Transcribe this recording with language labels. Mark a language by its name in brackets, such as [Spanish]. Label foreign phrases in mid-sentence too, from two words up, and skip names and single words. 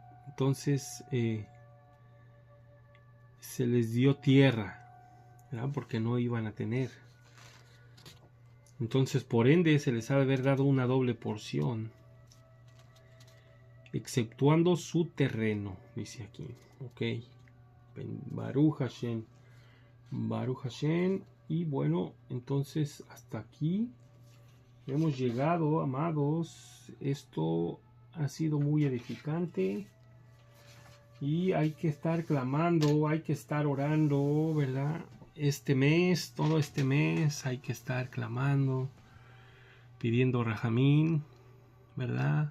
[Spanish] Entonces se les dio tierra, ¿verdad? Porque no iban a tener. Entonces, por ende, se les ha de haber dado una doble porción, exceptuando su terreno, dice aquí. [Hebrew] Ok. ברוך השם. ברוך השם. [Spanish] Y bueno, entonces hasta aquí hemos llegado, amados. Esto ha sido muy edificante. Y hay que estar clamando, hay que estar orando, ¿verdad? Este mes, todo este mes, hay que estar clamando, pidiendo Rajamín, ¿verdad?